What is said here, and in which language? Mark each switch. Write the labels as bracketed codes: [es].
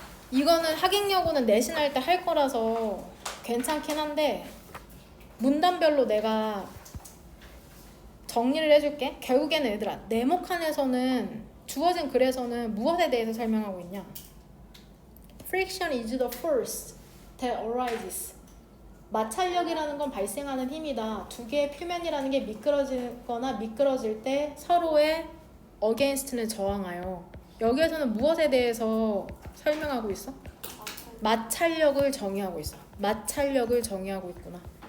[ko] 이거는 하객여고는 내신할 때 할 거라서 괜찮긴 한데 문단별로 내가 정리를 해줄게. 결국에는 얘들아 네모칸에서는 주어진 글에서는 무엇에 대해서 설명하고 있냐? [en] Friction is the force that arises. [ko] 마찰력이라는 건 발생하는 힘이다. 두 개의 표면이라는 게 미끄러지거나 미끄러질 때 서로의 against는 저항하여. 여기에서는 무엇에 대해서 설명하고 있어? 마찰력을 정의하고 있어. 마찰력을 정의하고 있구나.